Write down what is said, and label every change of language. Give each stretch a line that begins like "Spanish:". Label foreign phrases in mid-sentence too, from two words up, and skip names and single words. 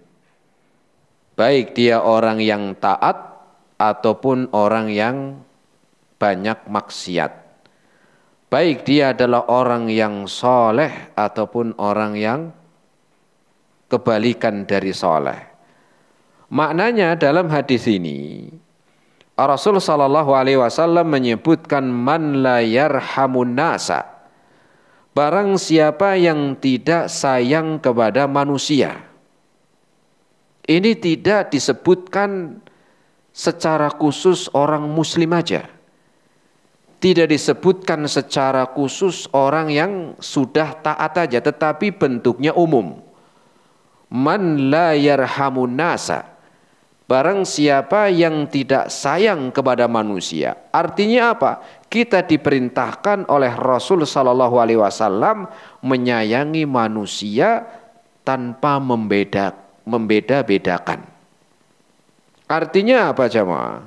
Indonesian: Baik dia orang yang taat ataupun orang yang banyak maksiat. Baik dia adalah orang yang soleh ataupun orang yang kebalikan dari soleh. Maknanya dalam hadis ini, Rasul
Arabic: صلى الله عليه وسلم
Indonesian: menyebutkan
Arabic: من لا يرحم الناس,
Indonesian: barang siapa yang tidak sayang kepada manusia. Ini tidak disebutkan secara khusus orang muslim aja. Tidak disebutkan secara khusus orang yang sudah taat aja, tetapi bentuknya umum.
Arabic: من لا يرحم الناس.
Indonesian: Barang siapa yang tidak sayang kepada manusia. Artinya apa? Kita diperintahkan oleh Rasul
Arabic: صلى الله عليه وسلم
Indonesian: menyayangi manusia tanpa membeda-bedakan. Artinya apa jemaah?